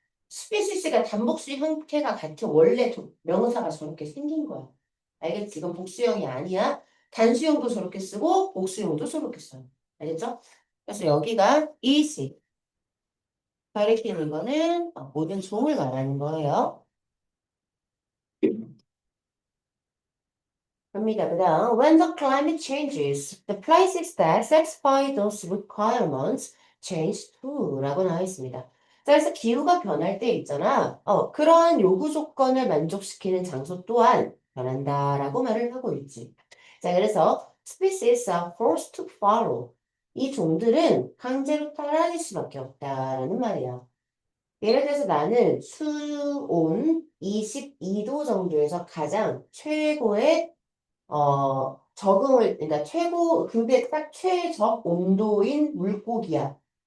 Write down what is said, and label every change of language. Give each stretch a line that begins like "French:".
Korean: 스피시스가 단복수 형태가 같은 원래 명사가 저렇게 생긴 거야. 알겠지? 이건 복수형이 아니야. 단수형도 저렇게 쓰고 복수형도 저렇게 써요. 알겠죠? 그래서 여기가 이시 가리키는 거는 모든 종을 말하는 거예요. 갑니다. 그다음
English: when the climate changes, the places that satisfy those requirements change too.
Korean: 라고 나와 있습니다. 자, 그래서 기후가 변할 때 있잖아. 그러한 요구 조건을 만족시키는 장소 또한 변한다라고 말을 하고 있지. 자, 그래서
English: species are forced to follow.
Korean: 이 종들은 강제로 따라갈 수밖에 없다라는 말이야. 예를 들어서 나는 수온 22도 정도에서 가장 최고의 그러니까 그게 딱 최적 온도인 물고기야.